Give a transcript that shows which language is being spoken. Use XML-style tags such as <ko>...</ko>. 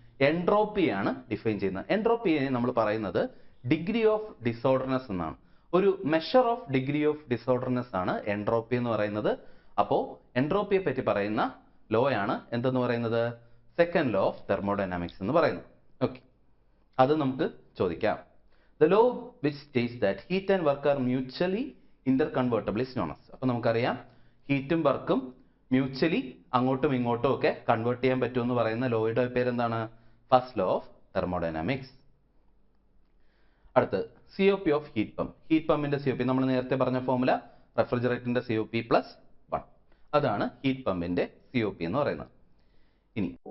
<ml>എൻട്രോപ്പിയാണ് define ചെയ്യുന്നത്. എൻട്രോപ്പിയെ നമ്മൾ പറയുന്നത് ഡിഗ്രി ഓഫ് ഡിസോർഡർനെസ് എന്നാണ്. ഒരു മെഷർ ഓഫ് ഡിഗ്രി ഓഫ് ഡിസോർഡർനെസ് ആണ് എൻട്രോപ്പി എന്ന് പറയുന്നത്. അപ്പോൾ എൻട്രോപ്പിയെ പറ്റി പറയുന്ന ലോ ആണ് എന്തെന്ന് പറയുന്നത്? സെക്കൻഡ് ലോ ഓഫ് തെർമോഡൈനാമിക്സ് എന്ന് പറയുന്നത്. ഓക്കെ, അത് നമുക്ക് ചോദിക്കാം.</ml> <en>The law which states that heat and work are mutually interconvertible is known as.</en> <ml>അപ്പോൾ നമുക്കറിയാം ഹീറ്റും വർക്കും മ്യൂച്വലി അങ്ങോട്ടും ഇങ്ങോട്ടും ഒക്കെ കൺവേർട്ട് ചെയ്യാൻ പറ്റുമെന്ന് പറയുന്ന ലോയുടെ പേരെന്താണ്? First law of thermodynamics. അടുത്ത് COP of heat pump. Heat പമ്പിന്റെ COP നമ്മൾ നേരത്തെ പറഞ്ഞ ഫോർമുല, റെഫ്രിജറേറ്ററിന്റെ COP +1. അതാണ് ഹീറ്റ് പമ്പിന്റെ COP എന്ന് പറയുന്നത്. ഇനി</ml>